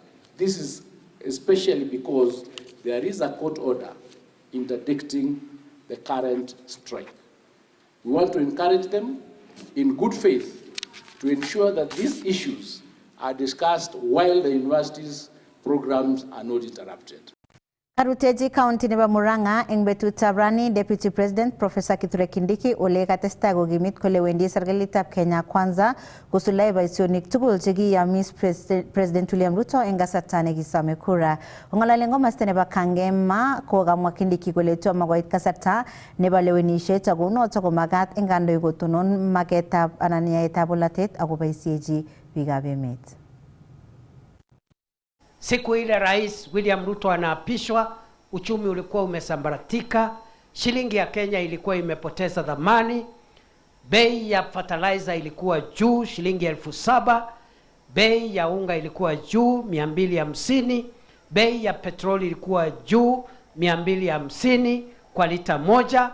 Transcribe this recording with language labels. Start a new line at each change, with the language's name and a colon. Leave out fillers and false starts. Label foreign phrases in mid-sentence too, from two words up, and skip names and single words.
English: This is especially because there is a court order interdicting the current strike. We want to encourage them in good faith to ensure that these issues are discussed while the university's programs are not interrupted.
Kalenjin: Karuteji County nebo Murang'a eng betutab rani Deputy President Professor Kithure Kindiki ole katestai kokimit kole wendi serikalitab Kenya Kwanza kosuldae boisionik tugul chekiyamis President William Ruto eng kasarta nekisome kura. Ng'olole komosta nebo Kangema kokamwa Kindiki kole tomo koit kasarta nebo lewenisiet ako noto komagat eng kandoik kotonon maketab anan yaetab bolatet ako boisiechi biikab emet.
Swahili: Siku ile Rais William Ruto anaapishwa, uchumi ulikuwa umesambaratika, shilingi ya Kenya ilikuwa imepoteza dhamani, bei ya fertilizer ilikuwa juu shilingi 7,000, bei ya unga ilikuwa juu 250, bei ya petroli ilikuwa juu 250 kwa lita moja.